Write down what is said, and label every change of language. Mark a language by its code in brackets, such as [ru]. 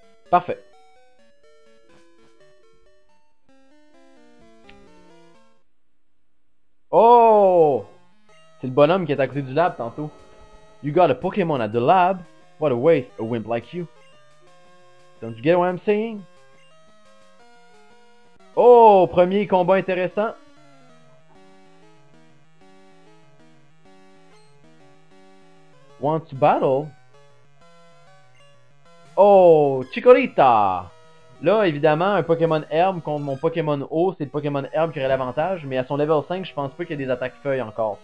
[fr] Parfait. Oh! C'est le bonhomme qui est à côté du lab tantôt. [en] You got a Pokémon at the lab? What a waste, a wimp like you. Don't you get what I'm saying? [fr] Oh, premier combat intéressant. [en] Want to battle? [fr] Oh, Chikorita! Là, évidemment, un Pokémon herbe contre mon Pokémon eau, c'est le Pokémon herbe qui aurait l'avantage, mais à son level 5, je pense pas qu'il y a des attaques feuilles encore.